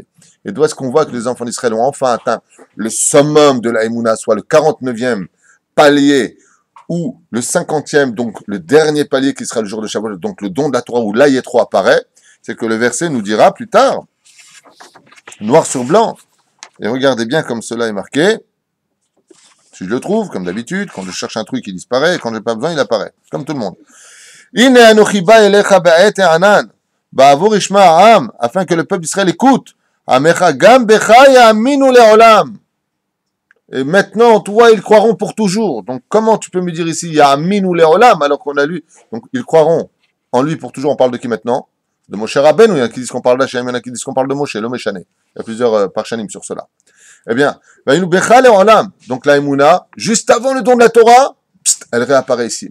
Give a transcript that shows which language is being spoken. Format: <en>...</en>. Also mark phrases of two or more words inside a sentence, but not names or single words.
<fr>Et d'où est-ce qu'on voit que les enfants d'Israël ont enfin atteint le summum de la Emouna, soit le 49e palier, ou le 50e, donc le dernier palier qui sera le jour de Shavuot, donc le don de la Torah, où là, Yétro apparaît, c'est que le verset nous dira plus tard, noir sur blanc, et regardez bien comme cela est marqué, si je le trouve, comme d'habitude, quand je cherche un truc, il disparaît, et quand j'ai pas besoin, il apparaît, comme tout le monde.</fr> <he>הנה אנכי בא אליך בעת הענן בעבור ישמע העם,</he> <fr>afin que le peuple d'Israël écoute,</fr> <he>עמך גם בך יאמינו לעולם.</he> <fr>Et maintenant, toi, ils croiront pour toujours. Donc, comment tu peux me dire ici,</fr> <he>יאמינו לעולם,</he> <fr>alors qu'on a lu, donc ils croiront en lui pour toujours. On parle de qui maintenant? De Moshe Rabbeinu. Il y en a qui disent qu'on parle d'Hachem, il y en a qui disent qu'on parle de Moshe, l'homme échané. Il y a plusieurs parshanim sur cela. Eh bien, donc la Emouna, juste avant le don de la Torah, elle réapparaît ici.</fr>